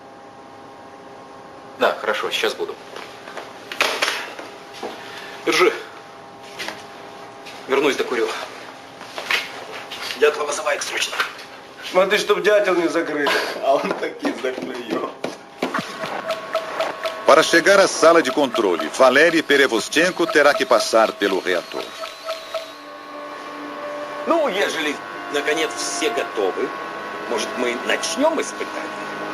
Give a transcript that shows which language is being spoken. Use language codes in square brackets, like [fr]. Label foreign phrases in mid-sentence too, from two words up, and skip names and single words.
[ru] Да, хорошо, сейчас буду. Держи. Вернусь, докурю. Дятла вызывает срочно. Смотри, чтоб дятел не закрыт. А он таки заклюет. [pt] Para chegar à sala de controle, Valery Perevostchenko terá que passar pelo reator. [ru] Ну, ежели, наконец, все готовы, может, мы начнем испытание?